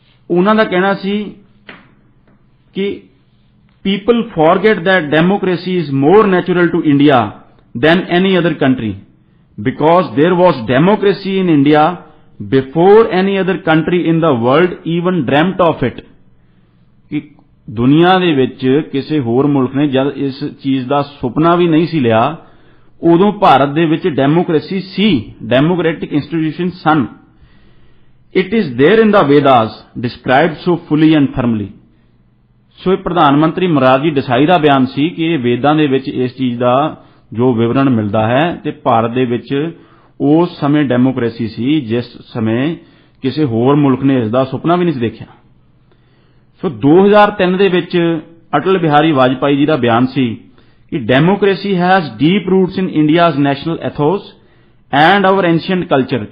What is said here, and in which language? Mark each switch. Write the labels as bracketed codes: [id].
[pa] ਉਹਨਾਂ ਦਾ ਕਹਿਣਾ ਸੀ ਕਿ [en] people forget that democracy is more natural to India than any other country because there was democracy in India before any other country in the world even dreamt of it। [pa] ਕਿ ਦੁਨੀਆ ਦੇ ਵਿੱਚ ਕਿਸੇ ਹੋਰ ਮੁਲਕ ਨੇ ਜਦ ਇਸ ਚੀਜ਼ ਦਾ ਸੁਪਨਾ ਵੀ ਨਹੀਂ ਸੀ ਲਿਆ, ਉਦੋਂ ਭਾਰਤ ਦੇ ਵਿੱਚ democracy ਸੀ, democratic institution son. [en] It is there in the Vedas described so fully and firmly। [pa] ਸੋ ਇਹ ਪ੍ਰਧਾਨ ਮੰਤਰੀ ਮੁਰਾਰਜੀ ਦੇਸਾਈ ਦਾ ਬਿਆਨ ਸੀ ਕਿ ਇਹ ਵੇਦਾਂ ਦੇ ਵਿੱਚ ਇਸ ਚੀਜ਼ ਦਾ ਜੋ ਵਿਵਰਣ ਮਿਲਦਾ ਹੈ ਤੇ ਭਾਰਤ ਦੇ ਵਿੱਚ ਉਸ ਸਮੇਂ ਡੈਮੋਕ੍ਰੇਸੀ ਸੀ ਜਿਸ ਸਮੇਂ ਕਿਸੇ ਹੋਰ ਮੁਲਕ ਨੇ ਇਸ ਦਾ ਸੁਪਨਾ ਵੀ ਨਹੀਂ ਸੀ ਦੇਖਿਆ। ਸੋ 2003 ਦੇ ਵਿੱਚ ਅਟਲ ਬਿਹਾਰੀ ਵਾਜਪਾਈ ਜੀ ਦਾ ਬਿਆਨ ਸੀ ਕਿ [en] Democracy has deep roots in India's national ethos and our ancient culture.